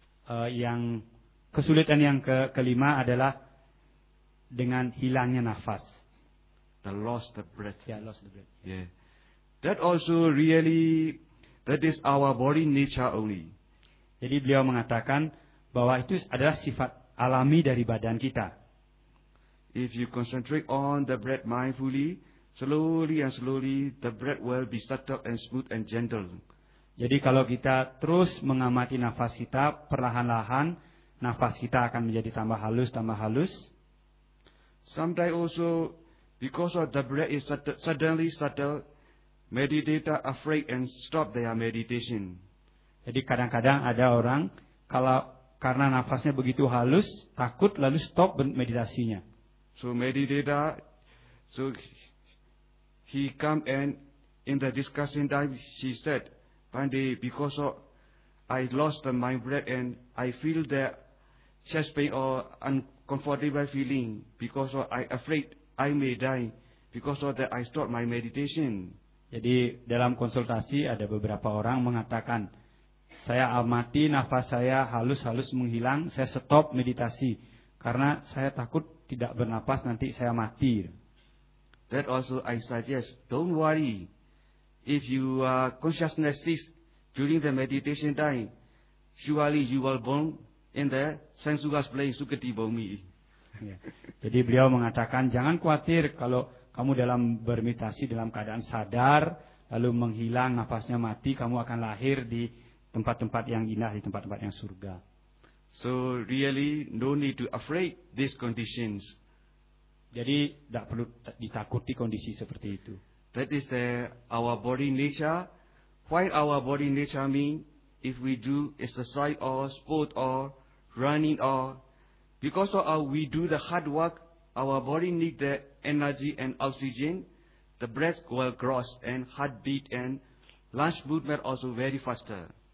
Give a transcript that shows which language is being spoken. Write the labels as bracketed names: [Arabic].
[Indonesian] Yang kesulitan yang kelima adalah dengan hilangnya nafas. [English] The lost the breath. Yeah, lost the breath. Yeah. That also really that is our body nature only. [Indonesian] Jadi beliau mengatakan bahwa itu adalah sifat alami dari badan kita. [English] If you concentrate on the breath mindfully, slowly and slowly the breath will be subtle and smooth and gentle. [Indonesian] Jadi kalau kita terus mengamati nafas kita, perlahan-lahan nafas kita akan menjadi tambah halus, tambah halus. [English] Sometimes also because of the breath is suddenly subtle, meditator afraid and stop their meditation. [Indonesian] Jadi kadang-kadang ada orang kalau karena nafasnya begitu halus, takut lalu stop meditasinya. [English] So meditator, so he come and in the discussion time she said, "Pandi, because of I lost the mind breath and I feel the chest pain or uncomfortable feeling because of I afraid I may die. Because of that, I stop my meditation. [Indonesian] Jadi dalam konsultasi ada beberapa orang mengatakan, saya amati nafas saya halus-halus menghilang, saya stop meditasi karena saya takut tidak bernapas nanti saya mati. [English] That also I suggest, don't worry. If you are consciousness cease during the meditation time, surely you will born in the sensuous place, Sukhati Bumi. [Indonesian] Jadi beliau mengatakan, jangan khawatir kalau kamu dalam bermeditasi dalam keadaan sadar, lalu menghilang, nafasnya mati, kamu akan lahir di tempat-tempat yang indah, di tempat-tempat yang surga. [English] So really no need to afraid these conditions. [Indonesian] Jadi tidak perlu ditakuti kondisi seperti itu. [English] That is the our body nature. Why our body nature mean if we do exercise or sport or running or because of our, we do the hard work, our body need the energy and oxygen, the breath will cross and heartbeat and lung movement also very faster.